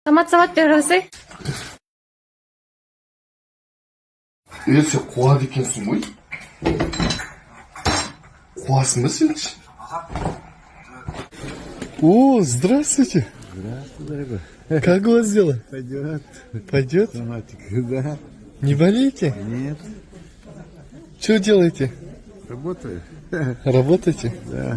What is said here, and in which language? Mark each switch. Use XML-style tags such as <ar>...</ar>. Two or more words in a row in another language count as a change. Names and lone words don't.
<kk>Самат бересің? Сен қуады екенсің ғой? Қуасың ба сен?</kk> <ru>О, здравствуйте. Здравствуй, дорогой. Как у вас дела? Пойдет. Пойдет? Саматик, да. Не болеете? Нет. Что делаете? Работаю. Работаете? Да.</ru>